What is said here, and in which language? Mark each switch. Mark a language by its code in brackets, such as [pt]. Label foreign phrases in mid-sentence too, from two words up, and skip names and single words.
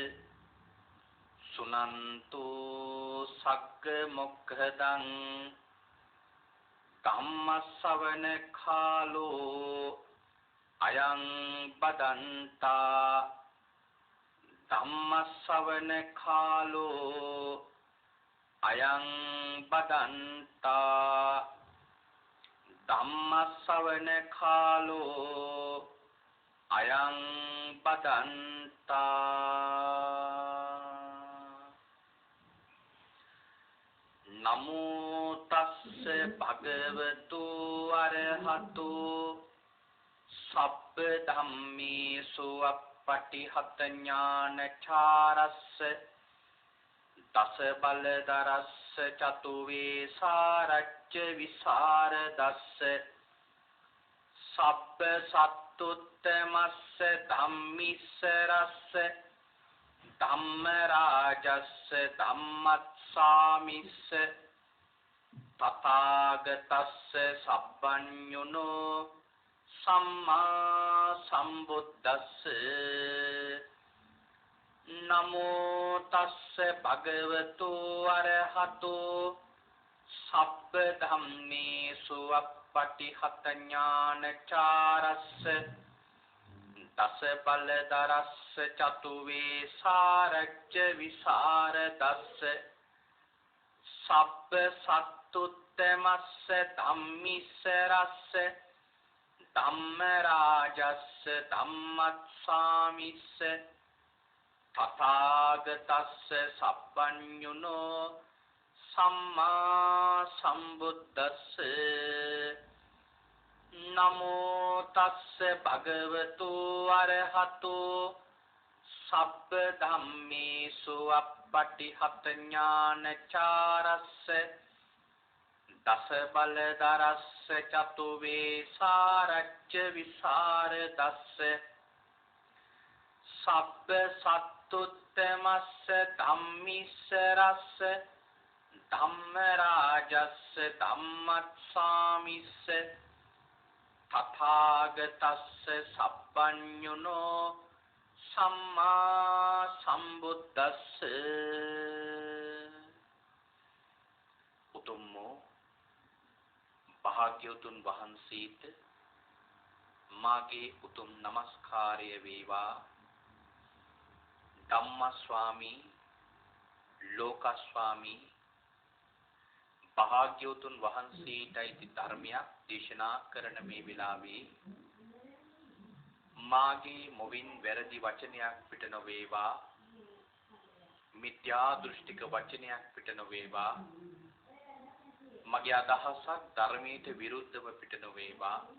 [pi] सुनन्तु सग्गमुखदं धम्मश्रवण कालो अयं बदन्ता धम्मश्रवण कालो अयं बदन्ता धम्मश्रवण कालो अयं बदन्ता नमो तस्से भगवतो अरहतो सब्ब धम्मेषु अपटिहत ज्ञानचारस्य दस बलधरस्य चतुर्वेशारज्य विशारदस्य सब्ब सत्तुत्तमस्य धम्मीश्वरस्य धम्मराजस्य धम्मस्वामिस्य तथागतस्य सब्बन्युनो सम्मा सम्बुद्धस्य नमो तस्य भगवतो अरहतो सब्ब धम्मेषु अपटिहत ज्ञानचारस्य दस बलधरस्य चतुर्वेशारज्य विशारदस्य सब्ब सत्तुत्तमस्य धम्मीश्वरस्य धम्मराजस्य धम्मस्वामिस्य तथागतस्य सब्बन्युनो सम्मा सम्बुद्धस्य नमो तस्य भगवतो अरहतो सब्ब धम्मेषु अपटिहत ज्ञानचारस्य दस बलधरस्य चतुर्वेशारज्य विशारदस्य सब्ब सत्तुत्तमस्य धम्मीश्वरस्य धम्मराजस्य धम्मस्वामिस्य तथागतस्य सब्बन्युनो सम्मा सम्बुद्धस्य [si] උතුම්මෝ භාග්‍යවතුන් වහන්සේට මාගේ උතුම් නමස්කාරය වේවා. ධම්මස්වාමී ලෝකස්වාමී භාග්‍යවතුන් වහන්සේටයි ධර්මයක් දේශනා කරන මේ වෙලාවේ මාගේ මොවින් වැරදි වචනයක් පිට නොවේවා, මිත්‍යා දෘෂ්ටික වචනයක් පිට නොවේවා, මගේ අදහසක් ධර්මයට විරුද්ධව පිට නොවේවා.